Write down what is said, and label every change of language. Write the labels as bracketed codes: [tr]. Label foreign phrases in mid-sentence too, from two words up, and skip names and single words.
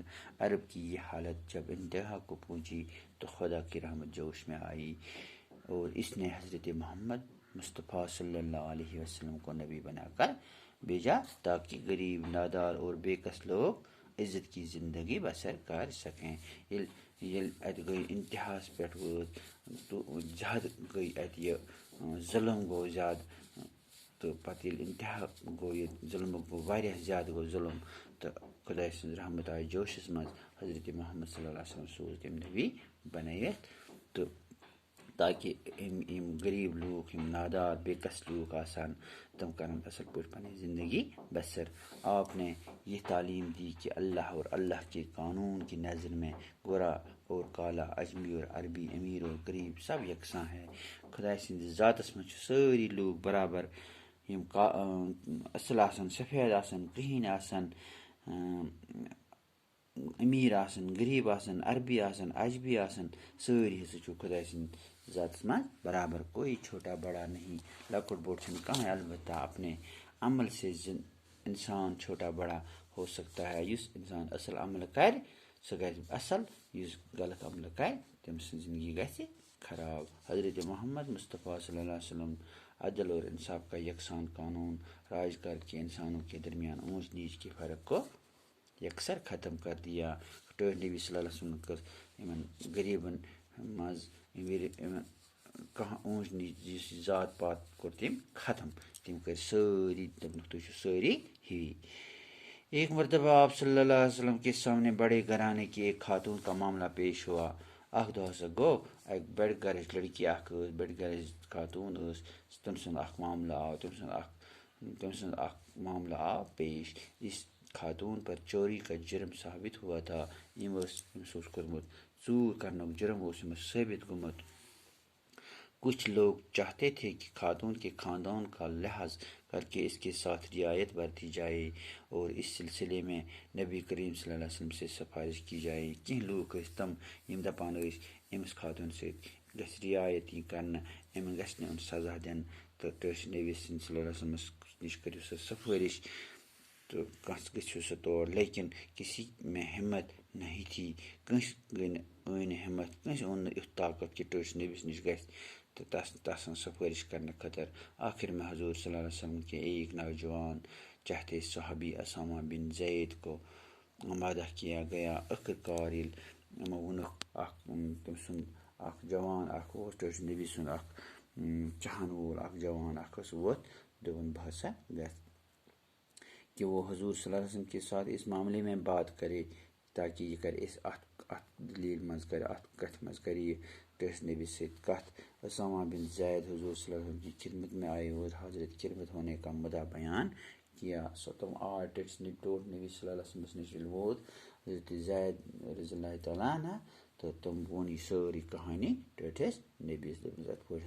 [ur] عرب کی یہ حالت جب انتہا کو پہنچی تو خدا کی رحمت جوش میں آئی اور اس نے حضرت محمد مصطفیٰ صلی اللہ علیہ وسلم کو نبی بنا کر بھیجا تاکہ غریب، نادار اور بے کس لوگ عزت کی زندگی بسر کر سکیں۔ [ks] گئی انتہاس پہ تو زیادہ گئی یہ ظلم گو زیادہ، تو پتہ انتہا گو یہ ظلم گو واریاہ زیادہ گو ظلم، تو خدا سن رحمت آئی جوشس مز۔ حضرت محمد صلی اللہ علیہ وسلم سوز تم نبی بنائیت تو تاکہ غریب لوگ، نادار بے کس لوگ آسان، تم کرن اصل پٲٹھۍ پنٕنۍ زندگی بسر۔ [ur] آپ نے یہ تعلیم دی کہ اللہ اور اللہ کے قانون کی نظر میں گورا اور کالا، اجمی اور عربی، امیر اور غریب سب یکساں ہے۔ [ks] خدا سند ذاتس مز ساری لوگ برابر، اصل آسن، سفید آسن، کرہین آسن، امیر آسن، غریب آسن، عربی آسن، اجمی آسن، ساری ہسا چھُ خدا سند ذاتس مز برابر۔ [ur] کوئی چھوٹا بڑا نہیں، [ks] لکٹ بوڑ چھُنہٕ کانٛہہ، [ur] البتہ اپنے عمل سے انسان چھوٹا بڑا ہو سکتا ہے۔ [ks] یس انسان اصل عمل کر سہ گژھِ اصل، یس غلط عمل کر تم سن زندگی گژھِ خراب۔ [ur] حضرت محمد مصطفیٰ صلی اللہ علیہ وسلم عدل اور انصاف کا یکساں قانون راج کر کے انسانوں کے درمیان اونچ نیچ کے فرق کو یکسر ختم کر دیا۔ [ks] نبی صلی اللہ علیہ وسلم کر غریبن مز کانٛہہ اونچ نیچ ذات پات کور تم ختم، تم کر ساری دپنک تھی ساری ہوی۔ [ur] ایک مرتبہ آپ صلی اللہ علیہ وسلم کے سامنے بڑے گھرانے کی ایک خاتون کا معاملہ پیش ہوا۔ [ks] اخ دہ ہسا گو اک بڑ گھرچ لڑکی اخ بڑ گھرچ خاتون تم سند اخ معاملہ آو تم سند اخ معاملہ آو پیش۔ [ur] اس خاتون پر چوری کا جرم ثابت ہوا تھا۔ [ks] کورمت ژوٗر کرنک جرم ثابت گومت۔ [ur] کچھ لوگ چاہتے تھے کہ خاتون کے خاندان کا لحاظ کر کے اس کے ساتھ رعایت برتی جائے اور اس سلسلے میں نبی کریم صلی اللہ علیہ وسلم سے سفارش کی جائے۔ [ks] کینٛہہ لوگ تم دپان امس خاتون سۭتۍ گژھِ رعایت کرنہٕ، امن گژھِ نہٕ سزا دِنہٕ، تو نبی صلی اللہ علیہ وسلم نش کٔرِو سا سفارش تو کس گھو سہ تور [ur] لیکن کسی میں ہمت نہیں تھی [ks] کنس گئی نہ ہمت کنس اون یُتھ طاقت کہ ٹٲٹھِس نبیس نش گژھِ تو تس سفارش کرنے خاطر [ur] آخر میں حضور صلی اللہ علیہ وسلم کے ایک نوجوان چاہتے صحابی اسامہ بن زید کو آمادہ کیا گیا [ks] آخر کار ییٚلہِ ووٚنُکھ تٔمۍ سُنٛد اکھ جوان اکھ اوس ٹٲٹھِس نبی سُنٛد اکھ چاہن وول اکھ جوان اکھ اوس ووٚتھ دوٚپُن بہٕ ہسا گژھٕ [ur] کہ وہ حضور صلی اللہ علیہ وسلم کے ساتھ اس معاملے میں بات کرے تاکہ [ks] یہ کرے اس اتھ دلیل مز کرے اتھ کتھ مز کرے یہ ٹٲٹھِس نبی سۭتۍ کتھ [ur] اسامہ بن زید حضور صلی اللہ علیہ وسلم کی خدمت میں آئے اور حضرت کی خدمت ہونے کا مدعا بیان کیا [ks] سو تم آئے ٹٲٹھِس نبی صلی اللہ علیہ وسلم نش ییٚلہِ ووت حضرت زید رضی اللہ تعالیٰ عنہ تو تم وون یہ ساری کہانی ٹٲٹھِس نبیس دوٚپنَس یِتھ پٲٹھۍ